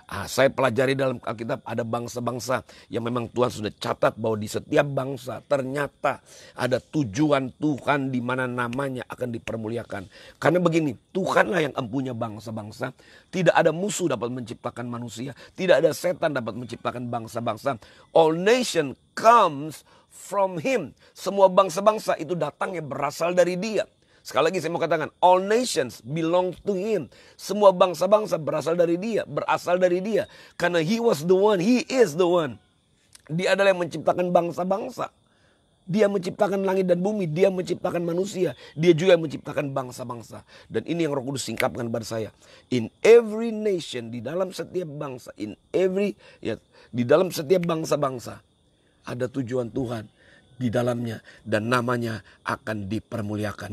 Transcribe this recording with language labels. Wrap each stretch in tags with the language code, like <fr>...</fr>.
<id>Saya pelajari dalam Alkitab ada bangsa-bangsa yang memang Tuhan sudah catat bahwa di setiap bangsa ternyata ada tujuan Tuhan di mana namanya akan dipermuliakan. Karena begini, Tuhanlah yang empunya bangsa-bangsa. Tidak ada musuh dapat menciptakan manusia. Tidak ada setan dapat menciptakan bangsa-bangsa.</id> <en>All nation comes from Him.</en> <id>Semua bangsa-bangsa itu datangnya berasal dari Dia. Sekali lagi saya mau katakan,</id> <en>all nations belong to Him.</en> <id>Semua bangsa-bangsa berasal dari Dia, berasal dari Dia. Karena</id> <en>He was the one, He is the one.</en> <id>Dia adalah yang menciptakan bangsa-bangsa. Dia menciptakan langit dan bumi, Dia menciptakan manusia, Dia juga yang menciptakan bangsa-bangsa. Dan ini yang Roh Kudus singkapkan pada saya.</id> <en>In every nation,</en> <id>di dalam setiap bangsa, di dalam setiap bangsa-bangsa, ada tujuan Tuhan di dalamnya dan namanya akan dipermuliakan.</id>